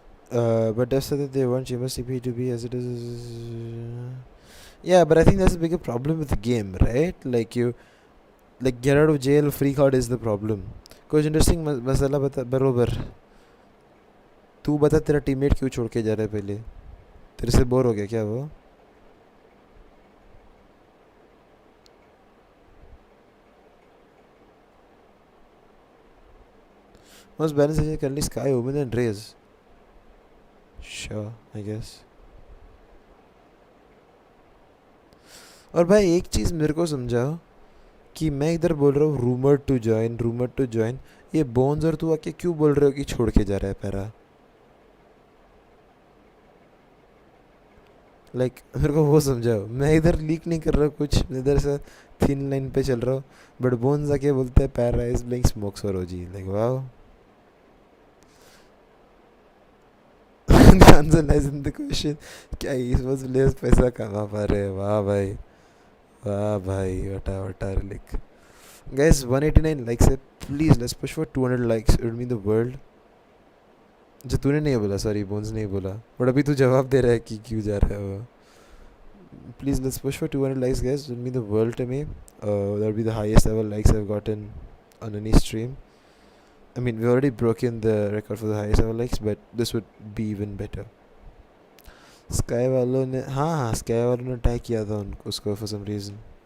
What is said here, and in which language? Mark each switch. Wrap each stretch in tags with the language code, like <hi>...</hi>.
<en>But Dev said that they want Chamber CP to be as it is. Yeah, but I think that's a bigger problem with the game, right? Like get out of jail free card is the problem.</en> <hi>कुछ interesting मसाला बता बरोबर. तू बता तेरा teammate क्यों छोड़ के जा रहा है पहले? तेरे से बोर हो गया क्या वो?</hi> <en>Most balance is currently Sky, Omen and Raze. Sure, I guess.</en> <hi>और भाई एक चीज़ मेरे को समझाओ कि मैं इधर बोल रहा हूँ रूमर टू ज्वाइन, ये बोन्स और तू आके क्यों बोल रहे हो कि छोड़ के जा रहा है पैरा? लाइक मेरे को वो समझाओ. मैं इधर लीक नहीं कर रहा कुछ, इधर से थिन लाइन पे चल रहा हूँ, बट बोन्स आके बोलते हैं पैरा</hi> <en>is playing smokes</en> <hi>और ओजी.</hi> <en>Like wow. The answer lies in the question.</en> <hi>क्या esports players पैसा कमा पा रहे हैं? वाह भाई वटा लिख.</hi> <en>Guys, 189 likes है. Please let's push for 200 likes. It would mean the world.</en> <hi>जो तूने नहीं बोला, सॉरी बोन्स नहीं बोला, बट अभी तू जवाब दे रहा है कि क्यों जा रहा है वो.</hi> <en>Please let's push for 200 likes, guys. It would mean the world to me. That would be the highest ever likes I've gotten on any stream. I mean, we already broken the record for the highest ever likes, but this would be even better.</en> <hi>Sky वालों ने हाँ sky वालों ने attack किया था उसको</hi> <en>for some reason.</en>